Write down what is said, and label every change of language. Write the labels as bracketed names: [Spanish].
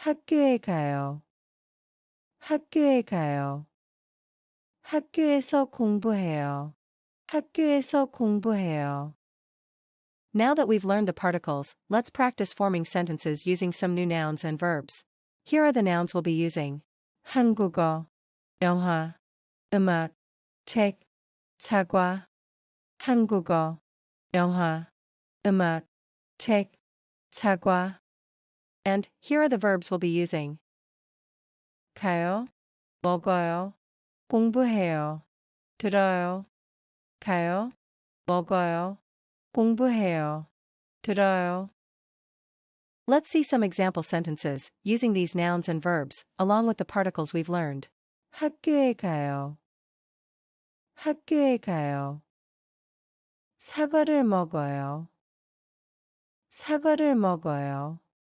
[Korean] 학교에 가요. 학교에 가요. 학교에서 공부해요. 학교에서 공부해요. [English] Now that we've learned the particles, let's practice forming sentences using some new nouns and verbs. Here are the nouns we'll be using. [Korean] 한국어, 영화, 음악, 책, 사과. 한국어, 영화, 음악, 책, 사과. [English] And here are the verbs we'll be using. [Korean] 가요, 먹어요, 공부해요, 들어요. 가요, 먹어요, 공부해요, 들어요. [English] Let's see some example sentences using these nouns and verbs, along with the particles we've learned. [Korean] 학교에 가요. 학교에 가요. 사과를 먹어요. 사과를 먹어요.